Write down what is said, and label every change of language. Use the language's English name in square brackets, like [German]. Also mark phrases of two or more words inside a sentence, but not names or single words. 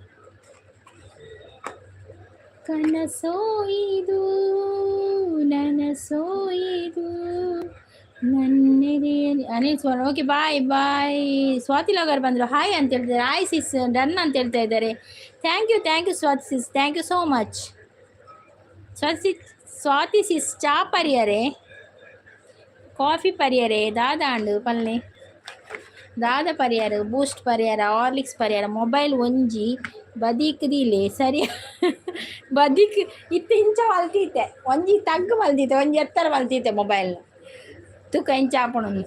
[Kannada] ಕನಸೋ ಇದು ನನಸೋ ಇದು ನನ್ನೆದೆಯಲ್ಲಿ ಅನಿಲ್ ಸ್ವಾಮಿ [English] okay bye bye [Kannada] ಸ್ವಾತಿ ಲಗರ್ ಬಂದರು ಹಾಯ್ ಅಂತ ಹೇಳ್ತಾರೆ [English] hi sis done [Kannada] ಅಂತ ಹೇಳ್ತಾ ಇದ್ದಾರೆ [English] thank you [Kannada] ಸ್ವಾತಿ ಸಿಸ್ [English] thank you so much [Tulu] ಸ್ವಾತಿ ಸಿಸ್ ಚಾ ಪರಿಯರೆ ಕಾಫಿ ಪರಿಯರೆ ದಾದಾಂಡು ಪಲ್ಲೆ ದಾದ ಪರಿಯಾರ ಬೂಸ್ಟ್ ಪರಿಯಾರ ಹಾರ್ಲಿಕ್ಸ್ ಪರಿಯಾರ ಮೊಬೈಲ್ ಒಂಜಿ ಬದಿಕ್ದಿಲೆ ಸರಿ ಬದಿಕ್ ಇತ್ತು ಇಂಚ ಮಲ್ತೀತೆ ಒಂಜಿ ತಗ್ಗು ಮಲ್ತೀತೆ ಒಂಜಿ ಎತ್ತರ ಮಲ್ತೀತೆ ಮೊಬೈಲ್ ತುಕ ಇಂಚ ಹಾಪಣ